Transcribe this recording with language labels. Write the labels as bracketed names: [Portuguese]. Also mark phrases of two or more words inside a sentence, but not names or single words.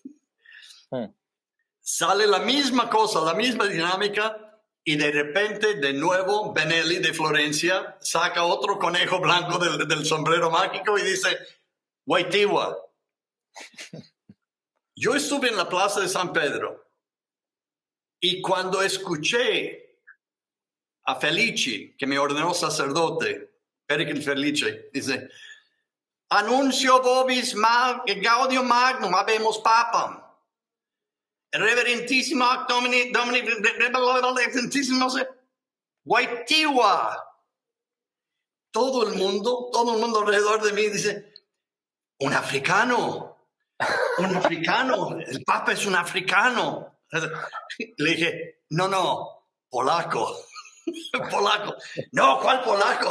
[Spanish] Sale la misma cosa, la misma dinámica, y de repente, de nuevo, Benelli de Florencia saca otro conejo blanco del sombrero mágico y dice, Wojtyła. Yo estuve en la plaza de San Pedro y cuando escuché a Felici, que me ordenó sacerdote, Pericles Felici, dice, [Latin] Annuncio vobis gaudium magnum habemus papam. Reverentissimo Domini, reverentissimo Wojtyła. [Spanish] Todo el mundo alrededor de mí dice, un africano, el Papa es un africano. Le dije, no, polaco. Polaco. No, ¿cuál polaco?